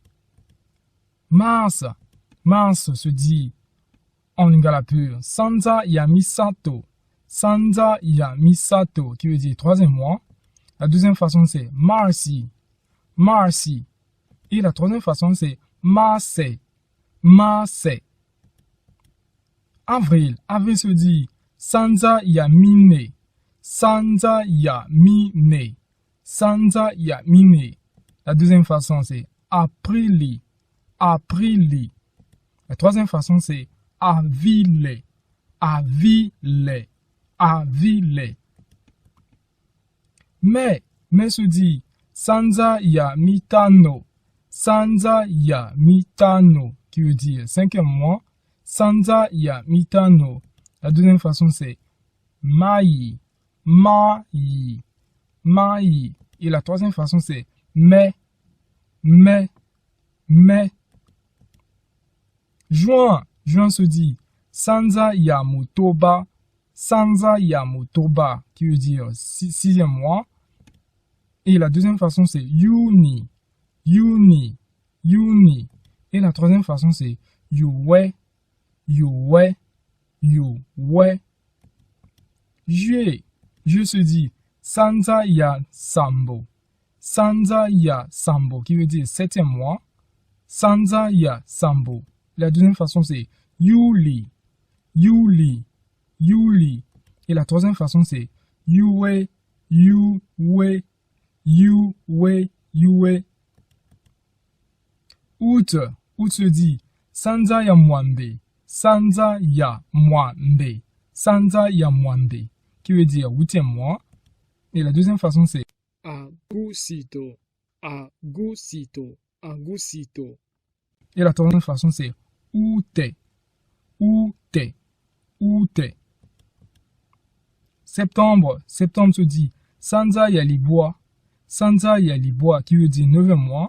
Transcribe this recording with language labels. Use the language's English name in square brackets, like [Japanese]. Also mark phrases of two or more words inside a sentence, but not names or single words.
[French] Mars. Mars se dit en lingala pur [Lingala] Sanza ya Misato, Sanza ya Misato, [French] qui veut dire troisième mois. La deuxième façon c'est Marsi, Marsi. Et la troisième façon c'est Marse, Marse. Avril. Avril se dit [Lingala] Sanza ya Mine, Sanza ya Mine, Sanza ya Mine. [French] La deuxième façon c'est Aprili, Aprili. La troisième façon c'est Avile, Avile, Avile. Mais se dit [Lingala] Sanza ya Mitano, Sanza ya Mitano, [French] qui veut dire cinquième mois. [Lingala] Sanza ya Mitano. [French] La deuxième façon c'est Mai, Mai, Mai. Et la troisième façon c'est Mais. Juin. Juin se dit [Lingala] Sanza ya Motoba, Sanza ya Motoba, [French] qui veut dire sixième mois. Et la deuxième façon c'est Yuni, Yuni, Yuni. Et la troisième façon c'est Yuwe, Yuwe, Yuwe. Juillet. Juillet se dit [Lingala] Sanza ya Sambo, Sanza ya Sambo, [French] qui veut dire septième mois. [Lingala] Sanza ya Sambo. [French] La deuxième façon c'est Yuli, Yuli, Yuli. Et la troisième façon c'est Yuwe, Yuwe, Yuwe, Yuwe. Août. Août se dit [Lingala] Sanza ya Mwambe, Sanza ya Mwambe, Sanza ya Mwambe, [French] qui veut dire huitième mois. Et la deuxième façon c'est Agusito, Agusito, Agusito. Et la troisième façon c'est Ute, Ute, Ute. Septembre. Septembre se dit [Lingala] Sanza ya Liboa, Sanza ya Liboa, [French] qui veut dire neuvième mois.